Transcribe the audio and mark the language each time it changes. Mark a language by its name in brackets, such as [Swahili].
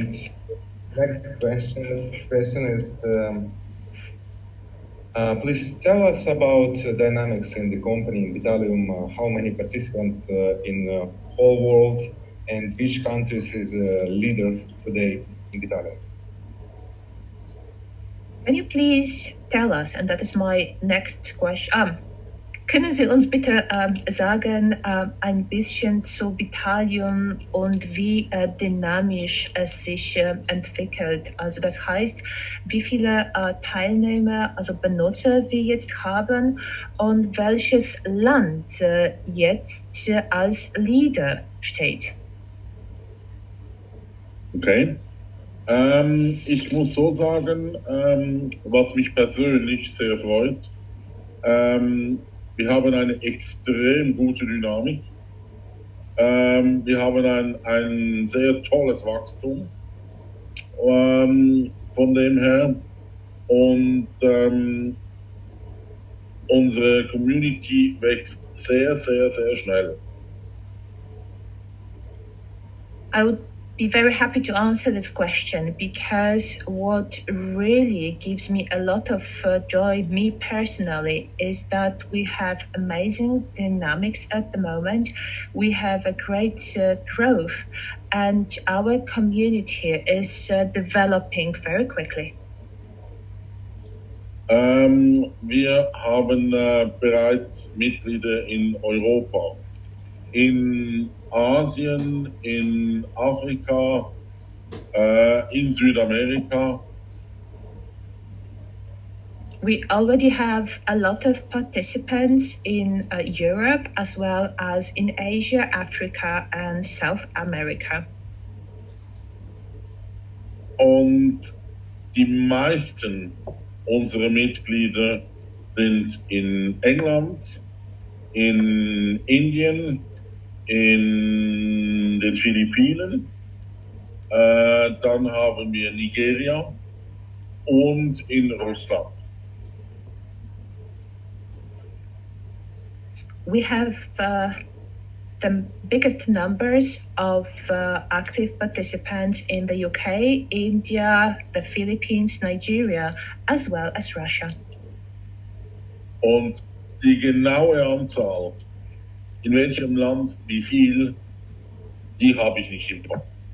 [English] And next question is please tell us about dynamics in the company in Bitalium. How many participants in the whole world, and which countries is a leader today in Bitalium? Can you please tell us, and that is my next question, [German] können Sie uns bitte sagen ein bisschen zu Bitalium und wie dynamisch es sich entwickelt? Also das heißt, wie viele Teilnehmer, also Benutzer wir jetzt haben und welches Land jetzt als Leader steht? Okay. Ich muss so sagen, was mich persönlich sehr freut, wir haben eine extrem gute Dynamik. Wir haben ein sehr tolles Wachstum von dem her. Und unsere Community wächst sehr, sehr, sehr schnell. [English] I would be very happy to answer this question, because what really gives me a lot of joy, me personally, is that we have amazing dynamics at the moment. We have a great growth, and our community is developing very quickly. [German] Wir haben bereits Mitglieder in Europa, in Asien, in Afrika, in Südamerika. [English] We already have a lot of participants in Europe, as well as in Asia, Africa, and South America. [German] Und die meisten unserer Mitglieder sind in England, in Indien, in den Philippinen, dann haben wir Nigeria und in Russland. [English] We have the biggest numbers of active participants in the UK, India, the Philippines, Nigeria, as well as Russia. [German] Und die genaue Anzahl, in welchem Land wie viel, die habe ich nicht im Kopf.